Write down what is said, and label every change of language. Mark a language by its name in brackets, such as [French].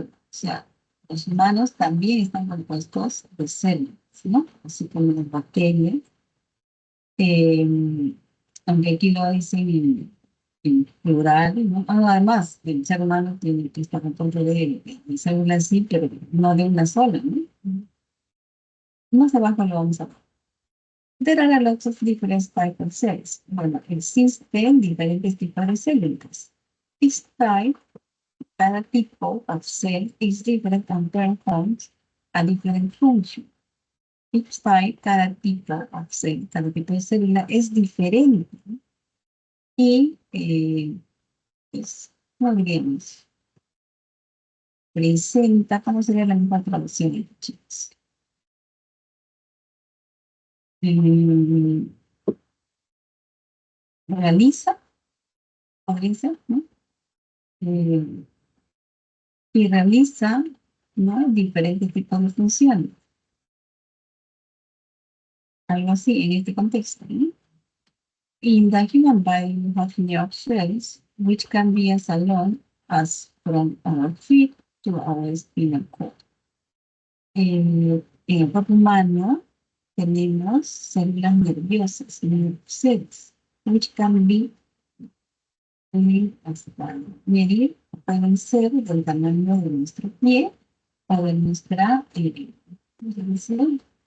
[Spanish] O sea, los humanos también están compuestos de células, ¿no? Así como las bacterias. Eh, Aunque aquí lo dicen en plural, ¿no? Ah, además, el ser humano tiene que estar compuesto de células, sí, pero no de una sola, ¿no? Más abajo lo vamos a ver. [English] There are lots of different types of cells. [Spanish] Bueno, existen diferentes tipos de células. [English] Each type, [Spanish] cada tipo [English] of cell is different and performs a different function. Each type, [Spanish] cada tipo [English] of cell, [Spanish] cada tipo de célula es diferente. Y, pues, no diríamos, presenta, ¿cómo sería la misma traducción, chicos? Mm, realiza, podría ser, ¿no? Eh, y realiza, ¿no? Diferentes tipos de funciones. Algo así en este contexto, ¿no? [English] In the human body, we have nerve cells, which can be as alone as from our feet to our spinal cord. [Spanish] En el cuerpo humano tenemos células nerviosas, [English] nerve cells, which can be [Spanish] hasta medir, pueden ser del tamaño de nuestro pie o de nuestra ¿cómo se dice?